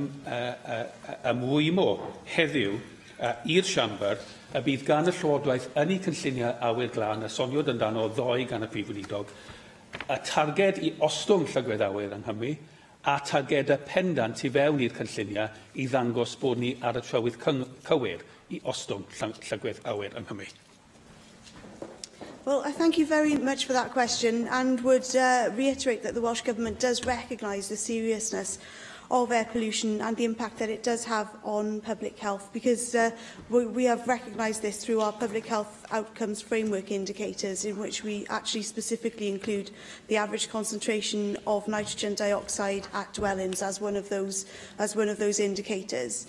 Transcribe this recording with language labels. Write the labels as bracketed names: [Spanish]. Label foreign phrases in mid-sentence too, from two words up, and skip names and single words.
[Welsh] ymwymo heddiw i'r Siambr y bydd gan y Llywodraeth yn ei cynlluniau awyr glân, y soniwyd amdano ddoi gan y prif weinidog, y targed i ostwng llygwedd awyr yng Nghymru, a targed y pendant i fewn i'r cynlluniau i ddangos bod ni ar y trywydd cywir i ostwng llygwedd awyr yng Nghymru. [English] Well, I thank you very much for that question and would reiterate that the Welsh Government does recognise the seriousness of air pollution and the impact that it does have on public health, because we have recognised this through our public health outcomes framework indicators, in which we actually specifically include the average concentration of nitrogen dioxide at dwellings as one of those indicators.